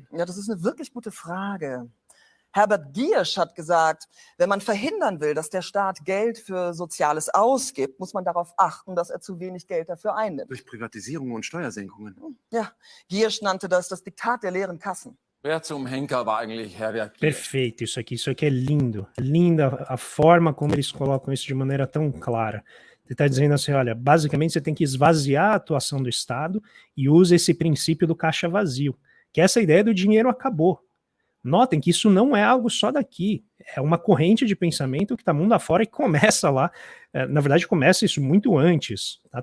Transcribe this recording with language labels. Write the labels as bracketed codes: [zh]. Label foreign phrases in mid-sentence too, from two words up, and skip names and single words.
[de] Ja, das ist eine wirklich gute Frage. Herbert Giersch hat gesagt, wenn man verhindern will, dass der Staat Geld für Soziales ausgibt, muss man darauf achten, dass er zu wenig Geld dafür einnimmt. Durch Privatisierungen und Steuersenkungen. Ja, Giersch nannte das Diktat der leeren Kassen. Wer zum Henker war eigentlich Herbert Giersch? [pt] Perfeito isso aqui é lindo. Linda a forma como eles colocam isso de maneira tão clara. Ele está dizendo assim, olha, basicamente você tem que esvaziar a atuação do Estado e usa esse princípio do caixa vazio, que essa ideia do dinheiro acabou. Notem que isso não é algo só daqui, é uma corrente de pensamento que está mundo afora e começa lá, na verdade começa isso muito antes, tá?